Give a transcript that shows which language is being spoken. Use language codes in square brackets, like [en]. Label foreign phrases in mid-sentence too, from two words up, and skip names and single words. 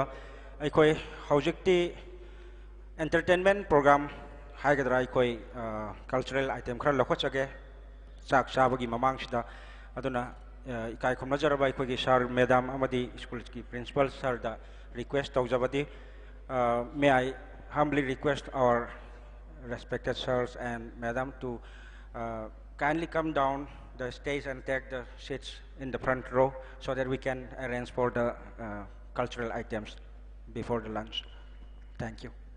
[mni] aikoi haujikti [en] entertainment program [mni] haigadra aikoi [en] cultural item [mni] khara lokhachage chak chabagi mamang sida aduna kai khungnajarabai khoigi sir madam amadi school ki principal sir da request taujabadi [en] may I humbly request our respected sirs and madam to kindly come down the stage and take the seats in the front row so that we can arrange for the cultural items before the lunch. Thank you.